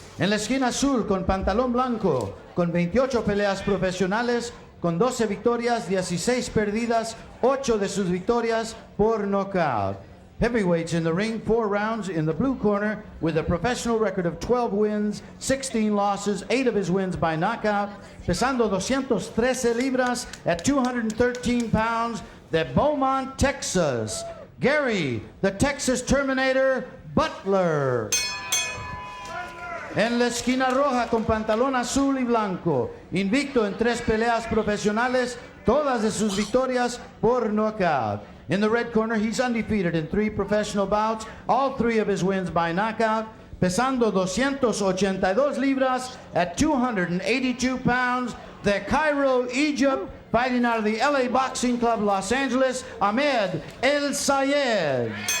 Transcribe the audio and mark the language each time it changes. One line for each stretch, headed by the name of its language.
Spanish: En la esquina azul con pantalón blanco, con 28 peleas profesionales, con 12 victorias, 16 perdidas, 8 de sus victorias por knockout.
English: Heavyweights in the ring, 4 rounds in the blue corner with a professional record of 12 wins, 16 losses, 8 of his wins by knockout.
Spanish: Pesando 213 libras
English: at 213 pounds,
Spanish: de Beaumont, Texas, Gary, the Texas Terminator, Butler. En la esquina roja con pantalón azul y blanco, invicto en 3 peleas profesionales, todas de sus victorias por knockout.
English: In the red corner, he's undefeated in 3 professional bouts, all 3 of his wins by knockout,
Spanish: pesando 282 libras
English: at 282 pounds, de Cairo, Egypt, fighting out of the LA Boxing Club, Los Angeles, Ahmed Elsayed.